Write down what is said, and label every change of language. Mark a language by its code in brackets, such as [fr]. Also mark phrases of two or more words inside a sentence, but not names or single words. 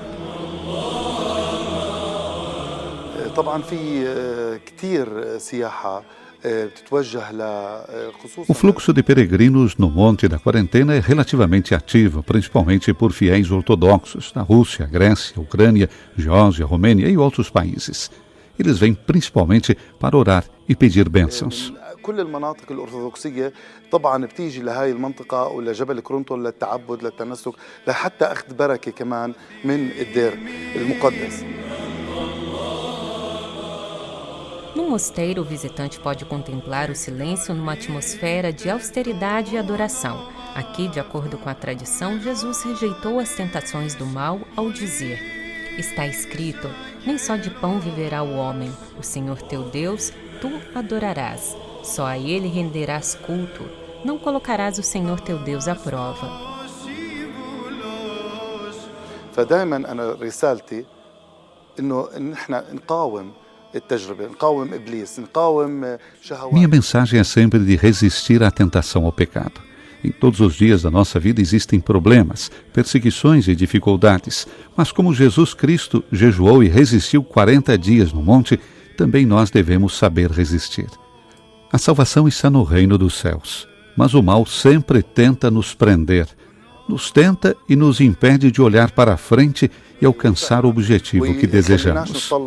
[pt] O fluxo de peregrinos no Monte da Quarentena é relativamente ativo, principalmente por fiéis ortodoxos da Rússia, Grécia, Ucrânia, Geórgia, Romênia e outros países. Eles vêm principalmente para orar e pedir bênçãos. [ar] كل المناطق الأرثوذكسية طبعا بتيجي لهاي المنطقة ولجبل كرونتول للتعبد للتنسك لحتى أخذ بركة كمان من الدير المقدس. [pt] No mosteiro, o visitante pode contemplar o silêncio numa atmosfera de austeridade e adoração. Aqui, de acordo com a tradição, Jesus rejeitou as tentações do mal ao dizer: está escrito, nem só de pão viverá o homem, o Senhor teu Deus, tu adorarás. Só a Ele renderás culto, não colocarás o Senhor teu Deus à prova. [ar] فدائما أنا رسالتي إنه نحن نقاوم التجربة، نقاوم إبليس، نقاوم شهوات. [pt] Minha mensagem é sempre de resistir à tentação ao pecado. Em todos os dias da nossa vida existem problemas, perseguições e dificuldades, mas como Jesus Cristo jejuou e resistiu 40 dias no monte, também nós devemos saber resistir. A salvação está no reino dos céus, mas o mal sempre tenta nos prender, nos tenta e nos impede de olhar para a frente e alcançar o objetivo que desejamos.